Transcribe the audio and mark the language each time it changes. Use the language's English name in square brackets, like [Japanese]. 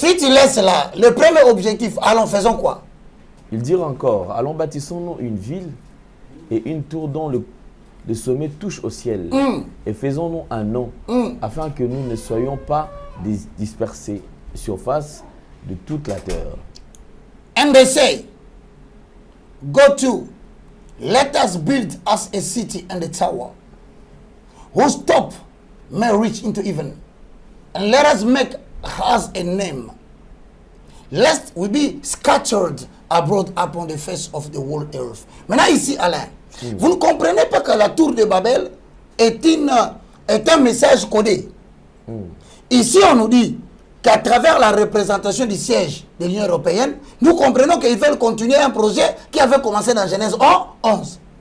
[French] Si tu laisses là, le premier objectif, allons, faisons quoi? Ils dirent encore, allons bâtissons-nous une ville et une tour dont le sommet touche au ciel. Et faisons-nous un nom afin que nous ne soyons pas dispersés sur la face de toute la terre. [English] And they say, go to, let us build us a city and a tower, whose top may reach into heaven, and let us make us a name, lest we be scattered abroad upon the face of the whole earth. [French] Maintenant ici, Alain, vous ne comprenez pas que la tour de Babel est un message codé. Ici, on nous dit qu'à travers la représentation du siège de l'Union européenne, nous comprenons qu'ils veulent continuer un projet qui avait commencé dans Genèse 11.